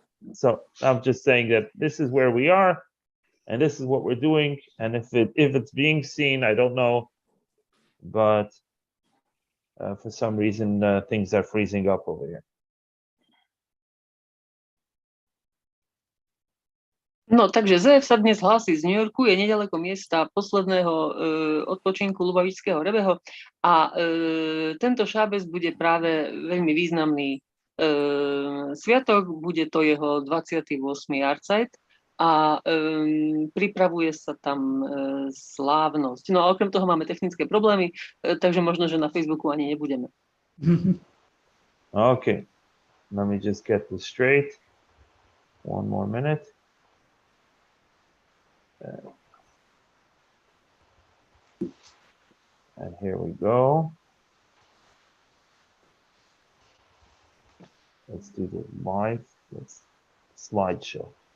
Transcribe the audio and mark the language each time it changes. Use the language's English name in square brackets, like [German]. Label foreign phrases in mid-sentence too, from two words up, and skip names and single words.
[English] So I'm just saying that this is where we are, and this is what we're doing. And if it's being seen, I don't know, but for some reason things are freezing up over here. [Slovak] No, takže Zev sa dnes hlási z New Yorku, je nedaleko miesta posledného odpočinku Lubavičského Rebeho a tento šábes bude práve veľmi významný sviatok, bude to jeho 28. Jahrtzeit a pripravuje sa tam slávnosť. No a okrem toho máme technické problémy, takže možno, že na Facebooku ani nebudeme. [English] Okay, let me just get this straight. One more minute. And here we go. Let's do the live slideshow.